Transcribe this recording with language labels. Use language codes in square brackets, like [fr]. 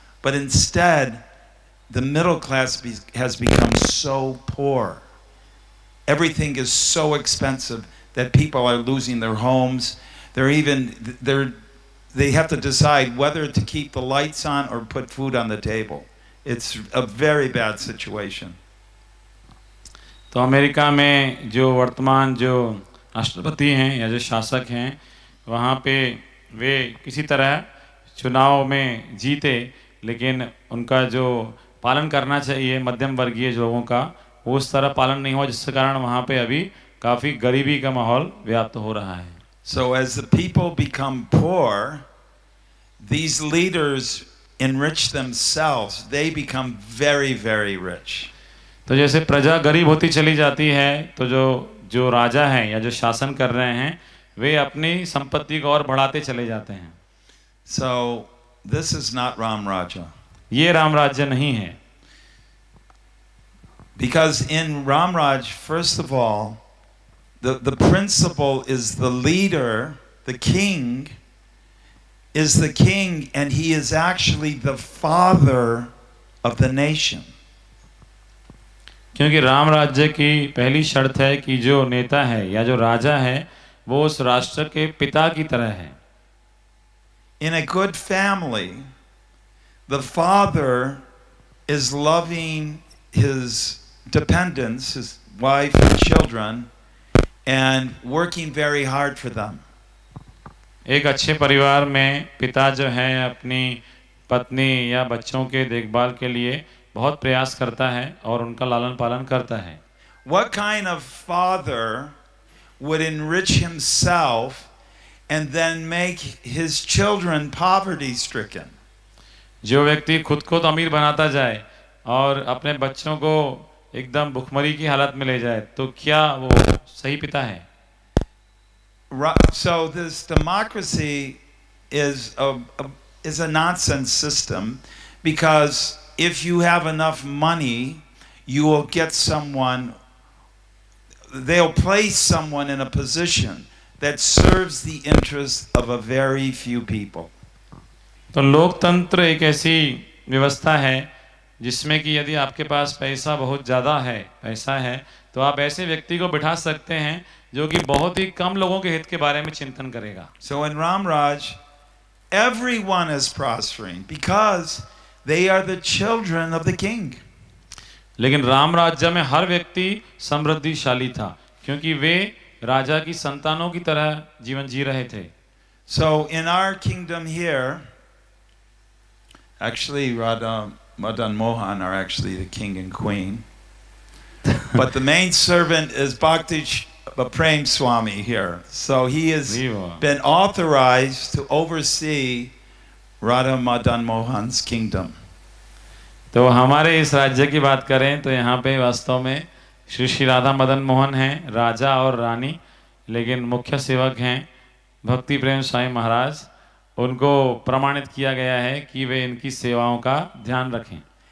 [en] But instead, the middle class has become so poor. Everything is so expensive that people are losing their homes. They have to decide whether to keep the lights on or put food on the table. It's a very bad situation. [hi] तो America में जो वर्तमान जो राष्ट्रपति हैं या जो शासक हैं वहाँ पे वे किसी तरह चुनाव में जीते, लेकिन उनका जो पालन करना चाहिए मध्यम वर्गीय लोगों का वो उस तरह पालन नहीं हुआ, जिसके कारण वहाँ पे अभी काफ़ी गरीबी का माहौल व्याप्त हो रहा है. [en] So as the people become poor, these leaders enrich themselves, they become very, very rich. [hi] तो जैसे प्रजा गरीब होती चली जाती है तो जो जो राजा हैं या जो शासन कर रहे हैं वे अपनी संपत्ति को और बढ़ाते चले जाते हैं. [en] So this is not Ram Raja. [hi] ये राम राज्य नहीं है. [en] Because in Ram Raj, first of all, the principle is the leader, the king, is the king, and he is actually the father of the nation. [hi] क्योंकि राम राज्य की पहली शर्त है कि जो नेता है या जो राजा है वो उस राष्ट्र के पिता की तरह है. [en] In a good family, the father is loving his dependents, his wife and children, and working very hard for them. [hi] एक अच्छे परिवार में पिता जो है अपनी पत्नी या बच्चों के देखभाल के लिए बहुत प्रयास करता है और उनका लालन पालन करता है. [en] What kind of father would enrich himself and then make his children poverty stricken? [hi] जो व्यक्ति खुद को तो अमीर बनाता जाए और अपने बच्चों को एकदम भुखमरी की हालत में ले जाए तो क्या वो सही पिता है? [en] So this democracy is a nonsense system, because if you have enough money, you will get someone, they'll place someone in a position that serves the interest of a very few people. [hi] तो लोकतंत्र एक ऐसी व्यवस्था है जिसमें कि यदि आपके पास पैसा बहुत ज़्यादा है, पैसा है, तो आप ऐसे व्यक्ति को बिठा सकते हैं जो कि बहुत ही कम लोगों के हित के बारे में चिंतन करेगा. [en] So in Ram Raj, everyone is prospering because they are the children of the king. [hi] लेकिन राम राज्य में हर व्यक्ति समृद्धिशाली था क्योंकि वे राजा की संतानों की तरह जीवन जी रहे थे. [en] So in our kingdom here, actually Radha Madan Mohan are actually the king and queen. But the main servant is Bhakti Prem Swami here. So he has been authorized to oversee Radha Madan Mohan's kingdom. [hi] तो हमारे इस राज्य की बात करें तो यहाँ पे वास्तव में श्री श्री राधा मदन मोहन हैं राजा और रानी, लेकिन मुख्य सेवक हैं भक्ति प्रेम स्वामी महाराज. उनको प्रमाणित किया गया है कि वे इनकी सेवाओं का ध्यान रखें.